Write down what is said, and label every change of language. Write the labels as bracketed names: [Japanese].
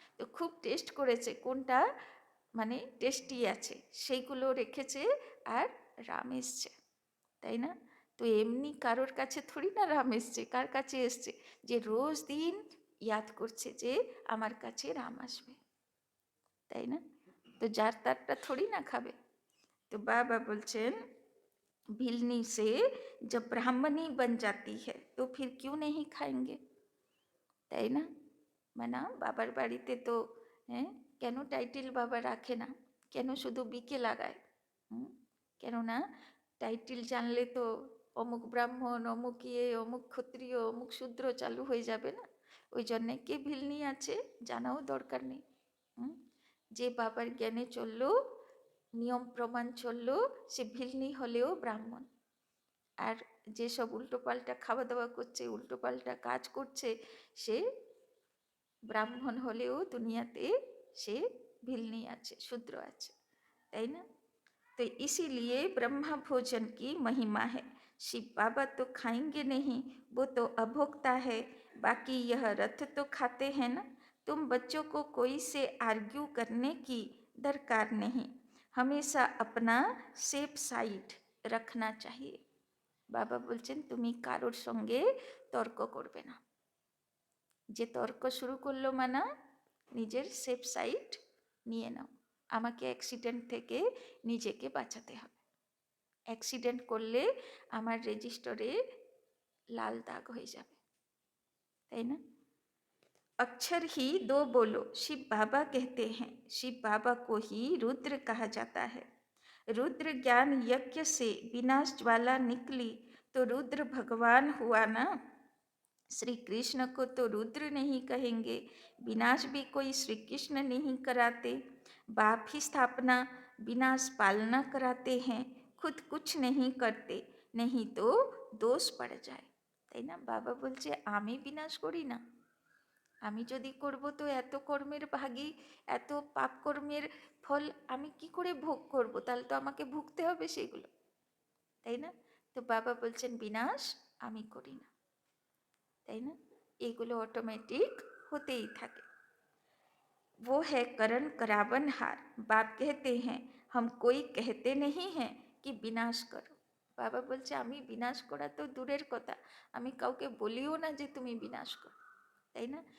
[Bangla] তো খুব টেস্ট করেছে কোনটা মানে টেস্টি আছে, সেইগুলো রেখেছে, আর রাম এসছে, তাই না? তো এমনি কারোর কাছে থোড়ি না রাম এসছে, কার কাছে এসছে? যে রোজ দিন ইয়াদ করছে যে আমার কাছে রাম আসবে, তাই না? তো যার তারটা থোড়ি না খাবে। তো বাবা বলছেন [Hindi] भिलनी से जब ब्राह्मणी बन जाती है तो फिर क्यों नहीं खाएंगे, [Bangla] তাই না? মানে বাবার বাড়িতে তো হ্যাঁ, কেন টাইটেল বাবা রাখে না, কেন শুধু বিকে লাগায়? কেননা টাইটেল জানলে তো অমুক ব্রাহ্মণ, অমুক ইয়ে, অমুক ক্ষত্রিয়, অমুক শূদ্র চালু হয়ে যাবে না? ওই জন্যে কে ভিলনি আছে জানাও দরকার নেই। যে বাবার জ্ঞানে চললো, নিয়ম প্রমাণ চললো, সে ভিলনি হলেও ব্রাহ্মণ। আর যেসব উল্টোপাল্টা খাওয়া দাওয়া করছে, উল্টোপাল্টা কাজ করছে, সে ব্রাহ্মণ হলেও দুনিয়াতে সে ভিলনি আছে, শূদ্র আছে, তাই না? [Hindi] तो इसीलिए ब्रह्मा भोजन की महिमा है। शिव बाबा तो खाएंगे नहीं, वो तो अभोक्ता है, बाकी यह रथ तो खाते हैं ना। तुम बच्चों को कोई से आर्ग्यू करने की दरकार नहीं, हमेशा अपना सेफ साइड रखना चाहिए। [Bangla] বাবা বলছেন তুমি কারোর সঙ্গে তর্ক করবে না। যে তর্ক শুরু করলো মানা নিজের সেফ সাইড নিয়ে নাও। আমাকে অ্যাক্সিডেন্ট থেকে নিজেকে বাঁচাতে হবে। অ্যাক্সিডেন্ট করলে আমার রেজিস্টারে লাল দাগ হয়ে যাবে, তাই না? [Hindi] अक्षर ही दो बोलो, शिव बाबा कहते हैं। शिव बाबा को ही रुद्र कहा जाता है। रुद्र ज्ञान यज्ञ से विनाश ज्वाला निकली तो रुद्र भगवान हुआ ना। श्री कृष्ण को तो रुद्र नहीं कहेंगे, विनाश भी कोई श्री कृष्ण नहीं कराते। बाप ही स्थापना विनाश पालना कराते हैं, खुद कुछ नहीं करते, नहीं तो दोष पड़ जाए, [Bangla] তাই না? বাবা বলছে আমি বিনাশ করি না, আমি যদি করব তো এত কর্মের ভাগী, এত পাপ কর্মের ফল আমি কি করে ভোগ করব? তাহলে তো আমাকে ভুগতে হবে সেগুলো, তাই না? তো বাবা বলছেন বিনাশ আমি করি না, তাই না? এগুলো অটোমেটিক হতেই থাকে। [Hindi] वो है करण करावनहार। बाप कहते हैं हम कोई कहते नहीं हैं कि [Bangla] বিনাশ করো। বাবা বলছে আমি বিনাশ করা তো দূরের কথা, আমি কাউকে বলিও না যে তুমি বিনাশ করো, তাই না?